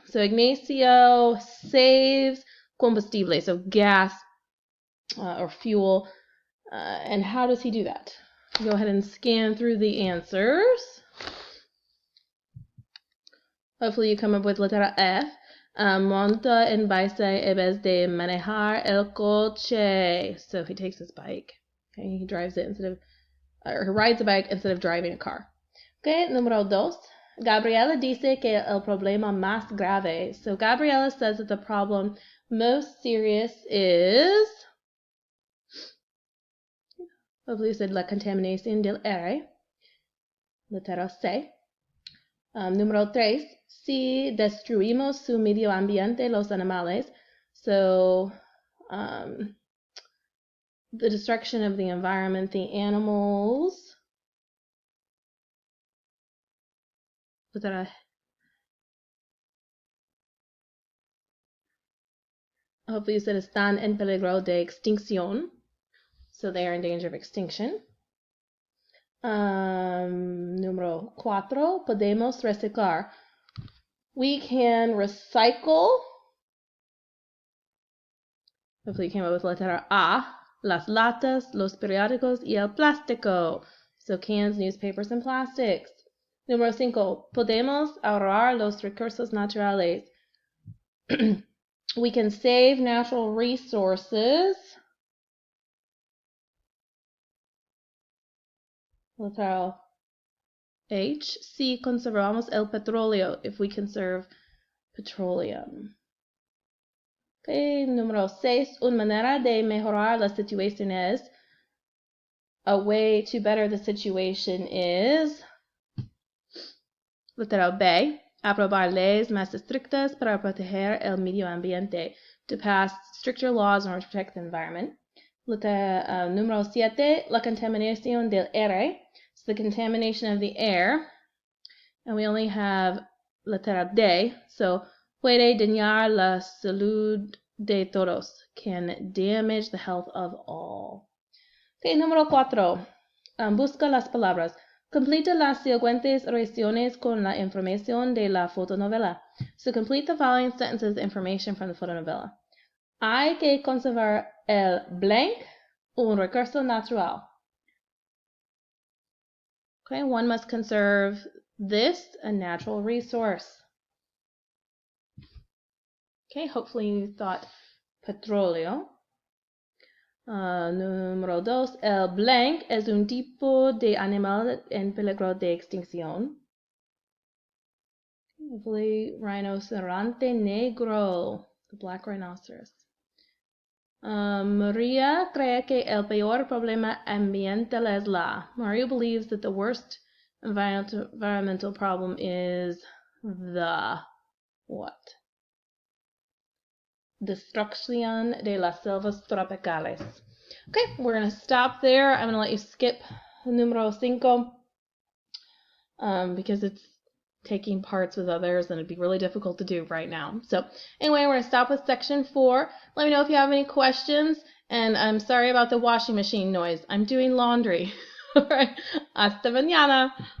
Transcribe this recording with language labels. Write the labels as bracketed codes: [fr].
[en] So Ignacio saves combustible, so gas or fuel. And how does he do that? Go ahead and scan through the answers. Hopefully you come up with letra F. [es] Monta en bici en vez de manejar el coche. [en] So he takes his bike. Okay, he drives it or he rides a bike instead of driving a car. [es] Okay, número 2. Gabriela dice que el problema más grave. [en] So Gabriela says that the problem most serious is, hopefully you said la contaminación del aire. Letra C. Número 3. [es] Si destruimos su medio ambiente, los animales. [en] So the destruction of the environment, the animals. Hopefully you said están en peligro de extinción. So they are in danger of extinction. Número 4. Podemos reciclar. We can recycle. Hopefully you came up with letra A. [es] Las latas, los periódicos y el plástico. [en] So cans, newspapers, and plastics. [es] Número 5. Podemos ahorrar los recursos naturales. [en] We can save natural resources. [es] Letra H. Si conservamos el petróleo, if we conserve petroleum. Okay, número 6. Una manera de mejorar la situación es, a way to better the situation is, letra B. Aprobar leyes más estrictas para proteger el medio ambiente, to pass stricter laws in order to protect the environment. Letra número 7. La contaminación del aire. [en] So the contamination of the air. And we only have letra D. [es] So puede dañar la salud de todos. [en] Can damage the health of all. [es] Okay, número 4. Busca las palabras. Complete las siguientes oraciones con la información de la fotonovela. [en] So complete the following sentences information from the fotonovela. Hay que conservar el blank, un recurso natural. Okay, one must conserve this, a natural resource. Okay, hopefully you thought petróleo. [es] Número 2. El blanc es un tipo de animal en peligro de extinción. [en] Hopefully, rinoceronte negro, the black rhinoceros. Maria cree que el peor problema ambiental es Maria believes that the worst environmental problem is the what? [es] Destrucción de las selvas tropicales. [en] Okay, we're going to stop there. I'm going to let you skip número 5 because it's taking parts with others and it'd be really difficult to do right now. So anyway, we're going to stop with section 4. Let me know if you have any questions, and I'm sorry about the washing machine noise. I'm doing laundry. All right, hasta mañana.